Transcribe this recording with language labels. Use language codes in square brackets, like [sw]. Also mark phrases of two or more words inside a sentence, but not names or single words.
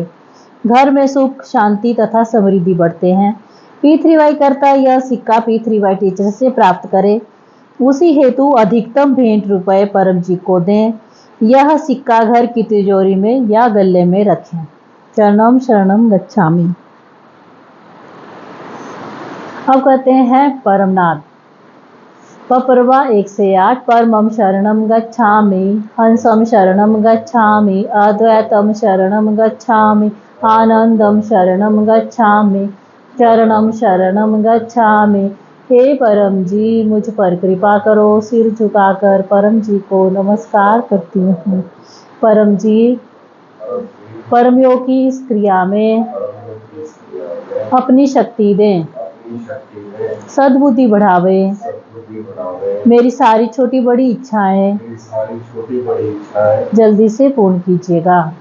[hi] घर में सुख शांति तथा समृद्धि बढ़ते हैं। P3Y करता यह सिक्का P3Y टीचर से प्राप्त करें, उसी हेतु अधिकतम भेंट रुपए परम जी को दें। यह सिक्का घर की तिजोरी में या गले में रखें। [sa] चरणम शरणम गच्छामि। [hi] अब कहते हैं परमनाद। पपरवा 1 से 8। [sa] परमं शरणं गच्छामि, हंसं शरणं गच्छामि, अद्वैतं शरणं गच्छामि, आनंदं शरणं गच्छामि, चरणं शरणं गच्छामि। [hi] हे परम जी मुझ पर कृपा करो। सिर झुकाकर परम जी को नमस्कार करती हूँ। परम जी परमयोग की इस क्रिया में अपनी शक्ति दें, सद्बुद्धि बढ़ावे, मेरी सारी छोटी बड़ी इच्छाएं जल्दी से पूर्ण कीजिएगा।